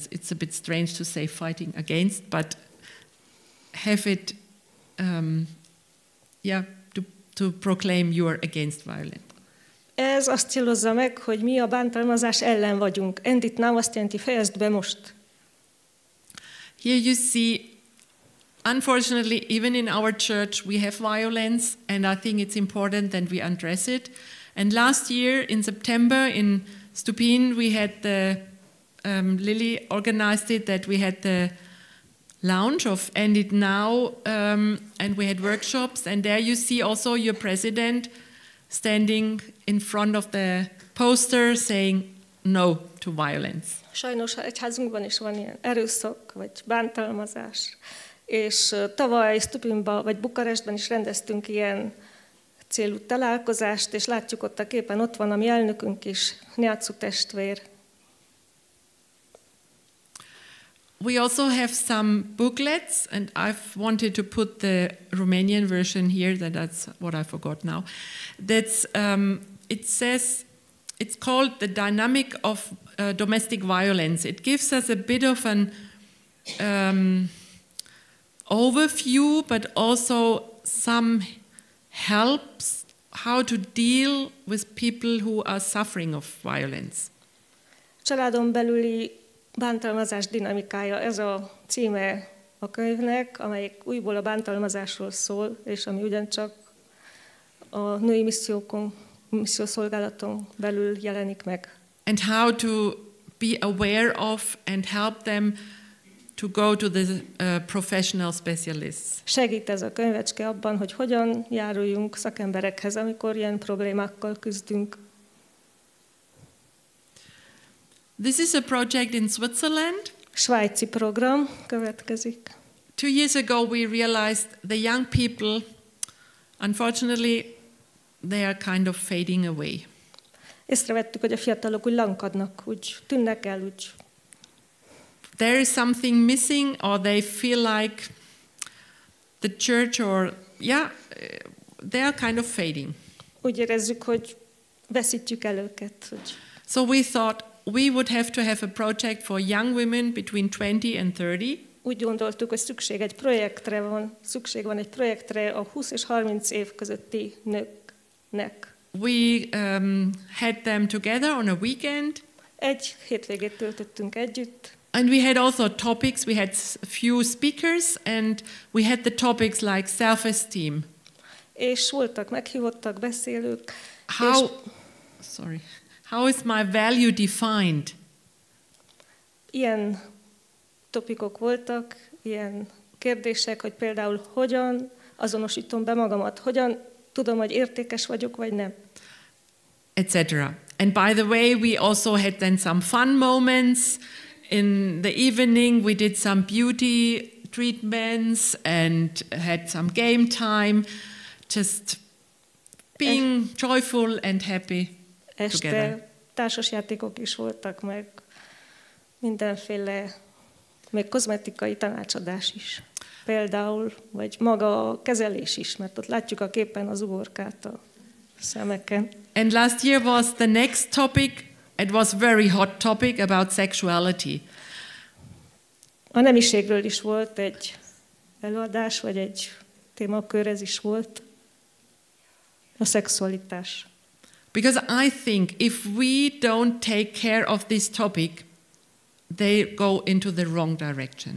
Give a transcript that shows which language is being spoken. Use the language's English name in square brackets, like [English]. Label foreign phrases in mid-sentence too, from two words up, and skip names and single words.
[English] It's a bit strange to say fighting against, but have it, to proclaim you are against violence. [Hungarian] Ez azt célozza meg, hogy mi a bántalmazás ellen vagyunk. [English] End it now [Hungarian] azt jelenti, fejezd be most. [English] Here you see, unfortunately, even in our church, we have violence, and I think it's important that we address it. And last year, in September, in Stupin, we had Lily organized it, that we had the launch of End It Now, and we had workshops, and there you see also your president standing in front of the poster saying no to violence. [Hungarian] Sajnos egyházunkban is van ilyen erőszak, vagy bántalmazás. És tavaly Stupinban, vagy Bukarestben is rendeztünk ilyen célú találkozást, és látjuk ott a képen, ott van a mi elnökünk is, Neacu testvér. [English] We also have some booklets, and I've wanted to put the Romanian version here, that's what I forgot now. It says, it's called The Dynamic of Domestic Violence. It gives us a bit of an overview, but also some helps how to deal with people who are suffering of violence. [Hungarian] Családon belüli bántalmazás dinamikája, ez a címe a könyvnek, amelyik újból a bántalmazásról szól, és ami ugyancsak a női missziószolgálaton belül jelenik meg. [English] And how to be aware of and help them to go to the professional specialists. [Hungarian] Segít ez a könyvecske abban, hogy hogyan járuljunk szakemberekhez, amikor ilyen problémákkal küzdünk. [English] This is a project in Switzerland. [Hungarian] Svájci program következik. [English] 2 years ago we realized the young people, unfortunately, they are kind of fading away. [Hungarian] Észrevettük, hogy a fiatalok úgy lankadnak, úgy tűnnek el, úgy. [English] There is something missing, or they feel like the church, they are kind of fading. [Hungarian] Úgy érezzük, hogy veszítjük el őket. Hogy... [English] So we thought we would have to have a project for young women between 20 and 30. [Hungarian] Úgy gondoltuk, hogy szükség van egy projektre a 20 és 30 év közötti nőknek. [English] We had them together on a weekend. [Hungarian] Egy hétvégét töltöttünk együtt. [English] And we had also topics. We had few speakers, and we had the topics like self-esteem. [Hungarian] És voltak meghívottak beszélők. [English] How is my value defined? [Hungarian] Ilyen topikok voltak, ilyen kérdések, hogy például hogyan azonosítom be magamat, hogyan tudom, hogy értékes vagyok, vagy nem. Etc. [English] And by the way, we also had then some fun moments. In the evening, we did some beauty treatments and had some game time, just being joyful and happy together. [Hungarian] Társasjátékok is voltak, meg mindenféle, még kozmetikai tanácsadás is. Például, vagy maga a kezelés is, mert ott látjuk a képen az uborkát a szemeken. [English] And last year was the next topic. It was very hot topic about sexuality. [Hungarian] A nemiségről is volt egy előadás, vagy egy témakör, ez is volt. A szexualitás. [English] Because I think if we don't take care of this topic, they go into the wrong direction.